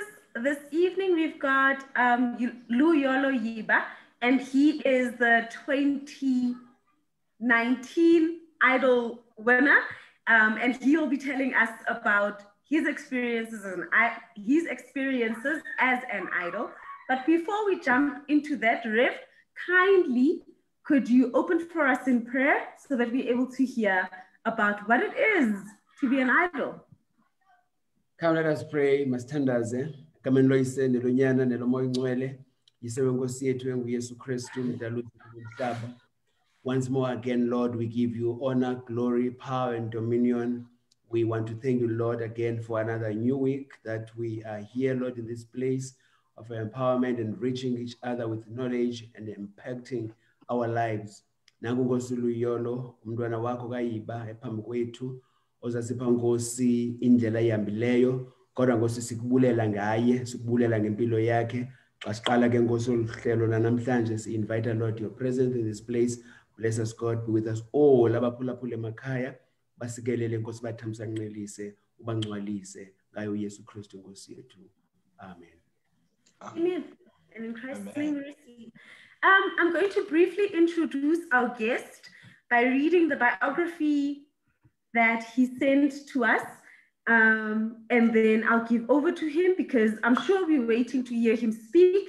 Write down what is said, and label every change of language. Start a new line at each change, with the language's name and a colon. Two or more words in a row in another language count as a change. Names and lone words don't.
English: This evening we've got Luyolo Yiba, and he is the 2019 Idol winner, and he'll be telling us about his experiences as an idol. But before we jump into that, Rev, kindly could you open for us in prayer so that we're able to hear about what it is to be an idol? Come, let us pray.
Xhosa: Masithandaze egameni loyise nelonyana nelomoya ongcwele yisewe Nkosi yethu enguYesu Kristu mdaluli womhlaba.
English: Once more again, Lord, we give you honor, glory, power, and dominion. We want to thank you, Lord, again for another new week that we are here, Lord, in this place of empowerment and reaching each other with knowledge and impacting our lives.
Xhosa: Nangu Nkosi Luyolo, umntwana wakho kaYiba ephambi kwethu, ozasipha Nkosi indlela ehambileyo, kodwa Nkosi sikubulela ngaye, sikubulela ngempilo yakhe. Xa siqala ke Nkosi oluhlelo namhlanje si-invite
English: Lord your presence in this place. Bless us, God, be with us all.
Xhosa: Abaphulaphula emakhaya basikelele Nkosi bathamsanqelise ubangcwalise ngayo uYesu Kristu Nkosi yethu.
English: Amen. Amen. And in Christ's name we receive. I'm going to briefly introduce our guest by reading the biography that he sent to us. And then I'll give over to him because I'm sure we're waiting to hear him speak.